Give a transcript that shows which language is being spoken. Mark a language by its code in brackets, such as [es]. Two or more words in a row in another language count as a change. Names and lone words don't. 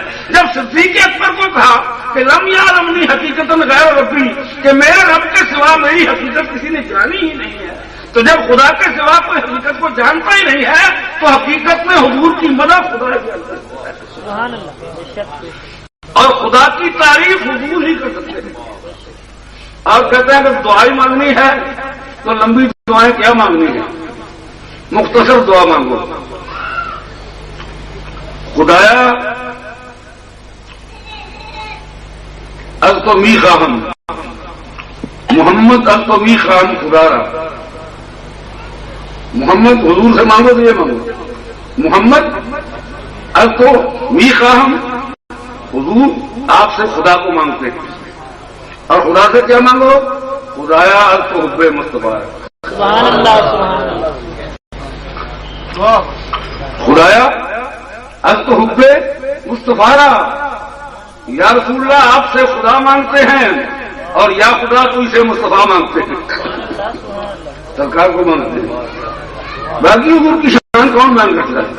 [ur] جب صدیق اکبر کو کہا کہ [ar] لم یعلمنی حقیقت غیر ربی، [ur] کہ میرے رب کے سوا میری حقیقت کسی نے جانی ہی نہیں ہے، تو جب خدا کے سوا کوئی حقیقت کو جانتا ہی نہیں ہے تو حقیقت میں حضور کی مدح خدا ہی کر سکتا ہے، [ar] سبحان اللہ۔ [ur] اور خدا کی تعریف حضور ہی کر سکتے ہیں۔ آپ کہتے ہیں کہ دعائیں مانگنی ہے تو لمبی دعائیں کیا مانگنی ہے، مختصر دعا مانگو۔ [fa] خدایا از تو می خواہم، محمد از تو می خواہم خدارا۔ [ur] محمد حضور سے مانگو تو یہ مانگو، محمد [fa] از تو می خواہم، [ur] حضور آپ سے خدا کو مانگتے ہیں، اور خدا سے کیا مانگو؟ [fa] خدایا از تو حب مصطفیٰ، [ar] سبحان اللہ سبحان اللہ۔ [fa] خدایا از تو حب مصطفیٰ، [ar] یا رسول اللہ [ur] آپ سے خدا مانگتے ہیں، اور یا خدا تو اسے مصطفیٰ مانگتے ہیں، سرکار کو مانگتے ہیں، باقی حضور کی شان کون بیان کرتا ہے؟